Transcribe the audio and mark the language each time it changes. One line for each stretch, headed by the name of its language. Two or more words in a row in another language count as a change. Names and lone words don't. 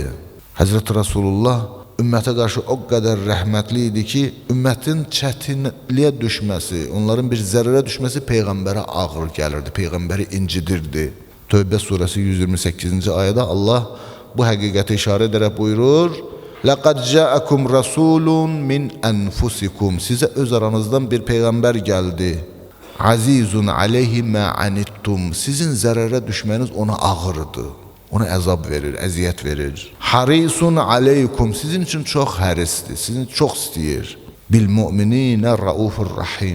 Azerbaijani: Həzrəti Rasulullah ümmətə qarşı o qədər rəhmətli idi ki, ümmətin çətinliyə düşməsi, onların bir zərərə düşməsi Peyğəmbərə ağır gəlirdi, Peyğəmbəri incidirdi. Tövbə surəsi 128-ci ayədə Allah bu həqiqətə işarə edərək buyurur,
Arabic: لَقَدْ جَاءَكُمْ رَسُولٌ مِنْ أَنْفُسِكُمْ.
Azerbaijani: Sizə öz aranızdan bir Peyğəmbər gəldi.
Arabic: عزيز عليه ما عنتم.
Azerbaijani: Sizin zərərə düşməniz ona ağırdır. Ona əzab verir, əziyyət verir.
Arabic: حريص عليكم.
Azerbaijani: Sizin üçün çox hərisdir, sizin çox istəyir.
Arabic: بالمؤمنين رؤوف رحيم.